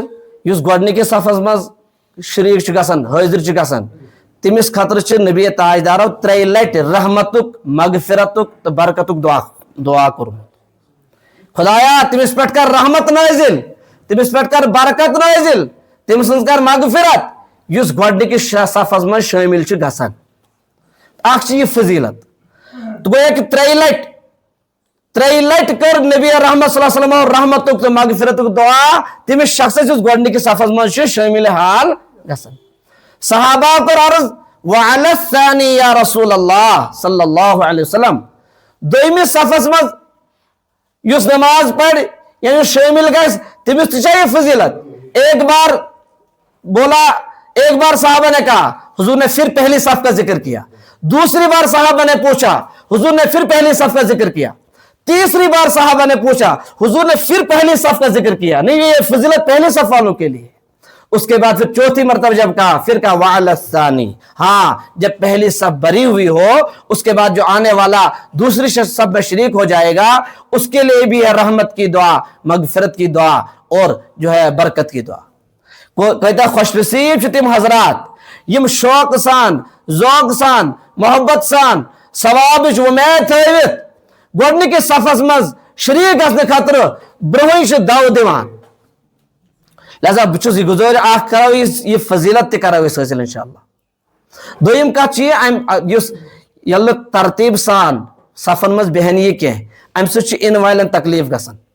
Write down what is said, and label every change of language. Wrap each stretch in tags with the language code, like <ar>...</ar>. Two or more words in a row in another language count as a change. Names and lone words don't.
<ks>یُس گۄڈنِکِس صفس منٛز شریٖک چھُ گژھان حٲضِر چھُ گژھان تٔمِس خٲطرٕ چھِ نبی تاجدارو 3 لٹہِ رحمتُک مغفرتُک تہٕ برکتُک دعا کوٚرمُت خدایا تٔمِس پٮ۪ٹھ کر رحمت نٲزِل تٔمِس پٮ۪ٹھ کر برکت نٲزِل تٔمۍ سٕنٛز کر مغفرت یُس گۄڈنِکِس صفس منٛز شٲمِل چھُ گژھان اکھ چھِ یہِ فضیٖلت تہٕ گویا کہِ 3 لٹہِ کٔر نبی رحمت</ks> <ar>صلی اللہ علیہ وسلم</ar> <ks>رحمتُک تہٕ مغفرتُک دعا تٔمِس شخصس یُس گۄڈنِکِس صفس منٛز چھُ شٲمِل حال گژھان صحابہ کوٚر عرض</ks> <ar>وعلی الثانی یا رسول اللہ صلی اللہ علیہ وسلم</ar> <ks>دوٚیمِس صفس منٛز یُس نماز پرِ یا یُس شٲمِل گژھِ تٔمِس تہِ چھا یہِ فضیٖلت ایک</ks> <ur>بار صحابہ نے کہا حضور نے پھر پہلی صف کا ذکر کیا دوسری بار صحابہ نے پوچھا حضور نے پھر پہلی صف کا ذکر کیا تیسری بار صحابہ نے پوچھا حضور نے پھر پہلی صف کا ذکر کیا نہیں یہ فضیلت پہلی صف والوں کے لیے اس کے بعد پھر چوتھی مرتبہ جب کہا پھر کہا</ur> <ar>وعلی الثانی</ar> <ur>ہاں جب پہلی صف بھری ہوئی ہو اس کے بعد جو آنے والا دوسری صف میں شریک ہو جائے گا اس کے لیے بھی ہے رحمت کی دعا مغفرت کی دعا اور جو ہے برکت کی دعا کہتا</ur> <ks>خوش نصیب چھِ تِم حضرات یم شوق سان ذوق سان محبت سان ثوابٕچ وۄمید تھٲوِتھ گۄڈنِکِس صفس منٛز شریٖک گژھنہٕ خٲطرٕ برونٛہٕے چھِ دو دِوان لہذا بہٕ چھُس یہِ گُزٲرِش اکھ کرو یہِ فضیٖلت تہِ کرو أسۍ حٲصِل انشاءاللہ دوٚیِم کتھ چھِ یہِ یُس ییٚلہِ نہٕ ترتیٖب سان صفن منٛز بیٚہن یہِ کینٛہہ امہِ سۭتۍ چھُ یِنہٕ والٮ۪ن تکلیٖف گژھان</ks>